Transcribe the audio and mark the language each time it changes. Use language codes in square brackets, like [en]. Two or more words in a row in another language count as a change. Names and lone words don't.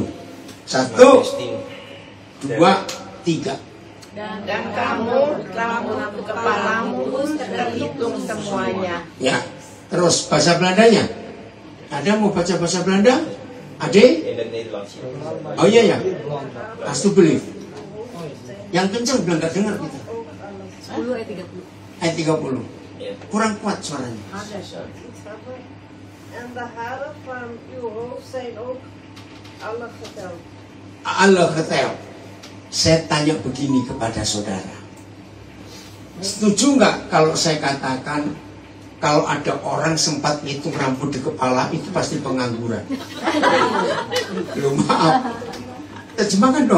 [id] 1 2 3. Dan kamu rambut kepalamu terhitung semuanya. Ya. Terus bahasa Belandanya. Ada mau baca bahasa Belanda? Ade? Oh iya ya. [en] Has to believe. [id] Yang kencang bilang gak dengar kita. 10 ayat 30. Ayat 30. Kurang kuat suaranya. [nl] En de haren van uw hoofd zijn ook alle geteld. [id] Allah ketahui. Saya tanya begini kepada saudara. Setuju nggak kalau saya katakan kalau ada orang sempat ngitung rambut di kepala itu pasti pengangguran? Loh, maaf. Terjemahkan dong.